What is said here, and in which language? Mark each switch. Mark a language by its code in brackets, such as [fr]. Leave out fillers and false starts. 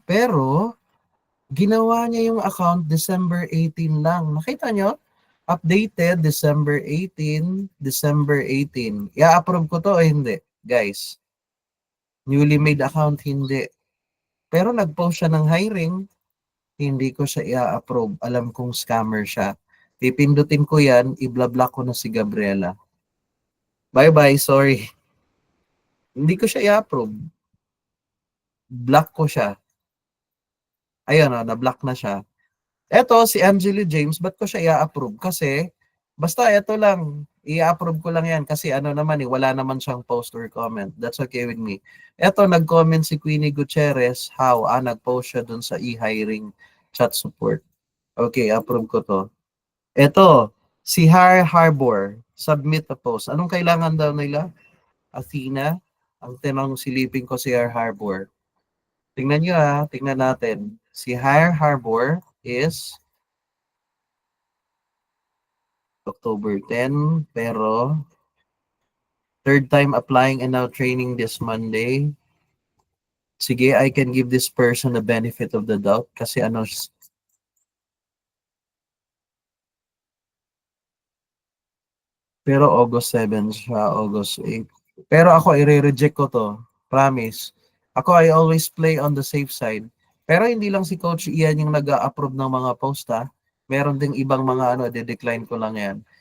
[tl] Pero, ginawa niya yung account December 18 lang. Nakita nyo? Updated December 18, December 18. I-approve ko to o hindi? Guys, newly made account, hindi. Pero nag-post siya ng hiring, hindi ko siya i-approve. Alam kong scammer siya. Pipindutin ko yan, i-block ko na si Gabriela. Bye-bye, sorry. Hindi ko siya i-approve. Block ko siya. Ayun, na-block na siya. Eto, si Angelo James, ba't ko siya i-approve? Kasi, basta eto lang, i-approve ko lang yan kasi ano naman wala naman siyang post or comment. [en] That's okay with me. [tl] Eto, nag-comment si Queenie Gutierrez, how? Nag-post siya dun sa e-hiring chat support. Okay, approve ko to. Eto, si Harbor, submit a post. Anong kailangan daw nila? Athena? Ang tinanong silipin ko si Harbor. Tingnan nyo tingnan natin. [en] Si Harbor is October 10, [tl] pero [en] third time applying and now training this Monday. [tl] Sige, [en] I can give this person the benefit of the doubt [tl] kasi ano, pero August 7 siya, August 8. Pero ako, i-reject ko to. Promise. Ako, [en] I always play on the safe side. [tl] Pero hindi lang si Coach Ian yung nag-a-approve ng mga post Meron ding ibang mga ano, de-decline ko lang yan.